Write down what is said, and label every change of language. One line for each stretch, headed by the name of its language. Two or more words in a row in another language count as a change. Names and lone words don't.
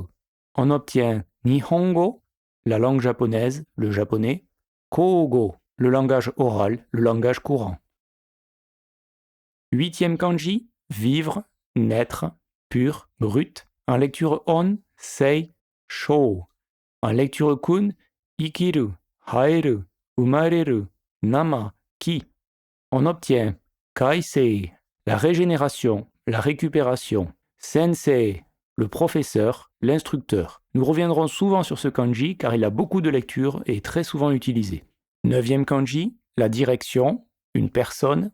French: On obtient nihongo, la langue japonaise, le japonais, kougo, le langage oral, le langage courant. Huitième kanji, vivre, naître, pur, brut. En lecture on,
Japanese: セイ、ショウ.
French: En lecture kun,
Japanese: いきる、はえる, うまれる、なま,
French: ki. On obtient kaisei, la régénération, la récupération. Sensei, le professeur, l'instructeur. Nous reviendrons souvent sur ce kanji car il a beaucoup de lectures et est très souvent utilisé. Neuvième kanji, la direction, une personne.